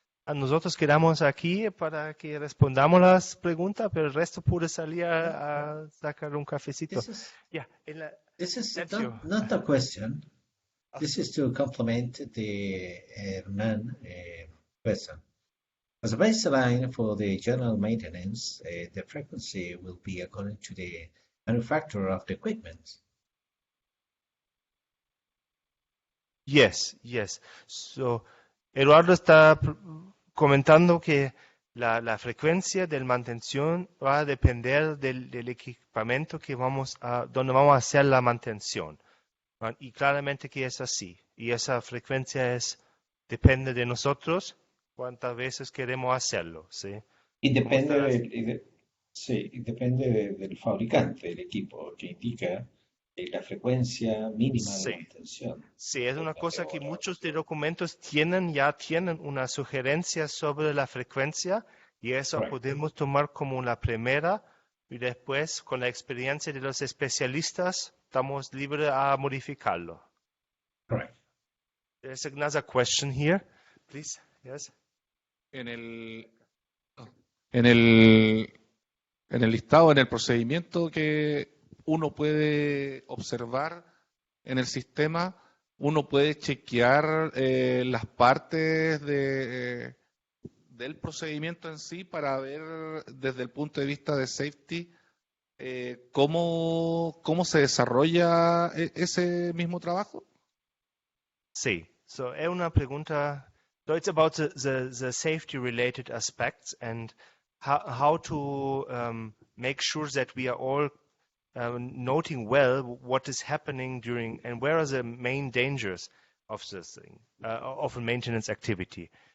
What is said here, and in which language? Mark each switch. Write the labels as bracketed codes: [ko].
[es] Nosotros quedamos aquí para que respondamos las preguntas, pero el resto puede salir a sacar un cafecito. [en] This is not a question. This is to complement the Hernan question. As a baseline for the general maintenance, the frequency will be according to the manufacturer of the equipment. Yes. [es] So, Eduardo está comentando que la frecuencia de mantención va a depender del equipamiento donde vamos a hacer la mantención. Y claramente que es así. Y esa frecuencia depende de nosotros cuántas veces queremos hacerlo. ¿Sí? Y depende, depende del fabricante del equipo, que indica la frecuencia mínima de Sí. mantención. Sí, es una cosa que muchos de documentos ya tienen una sugerencia sobre la frecuencia y eso Correcto. podemos tomar como una primera y después con la experiencia de los especialistas estamos libres a modificarlo. [en] Correct. There's another question here, please. Yes. [es] En el listado, en el procedimiento que uno puede observar en el sistema, uno puede chequear las partes del procedimiento en sí para ver desde el punto de vista de safety cómo se desarrolla ese mismo trabajo. Sí, so es una pregunta. [en] So it's about the safety related aspects and how to make sure that we are all noting well what is happening during and where are the main dangers of this thing, of a maintenance activity.